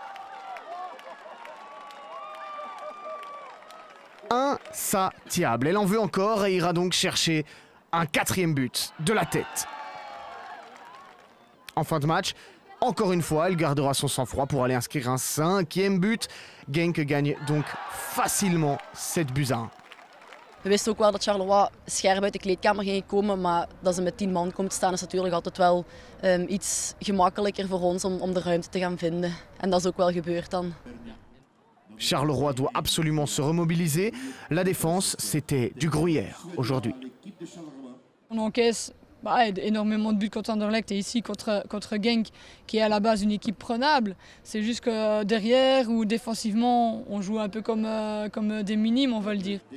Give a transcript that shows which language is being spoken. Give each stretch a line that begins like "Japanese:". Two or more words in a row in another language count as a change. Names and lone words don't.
French: Insatiable. Elle en veut encore et ira donc chercher un 4e but de la tête. En fin de match, encore une fois, elle gardera son sang-froid pour aller inscrire un 5e but. Genk gagne donc facilement 7-1.
Dutch: We wisten ook wel dat Charleroi scherp uit de kleedkamer ging komen, maar dat ze met 10 man komt te staan is natuurlijk altijd wel iets gemakkelijker voor ons om de ruimte te gaan vinden. En dat is ook wel gebeurd dan.
French: Charleroi doit absolument se remobiliser. La défense, c'était du gruyère aujourd'hui. On encaisse énormément de buts contre Anderlecht et ici contre Genk, qui est à la base une équipe prenable. C'est juste que derrière ou défensivement, on joue un peu comme des minimes, on va le dire.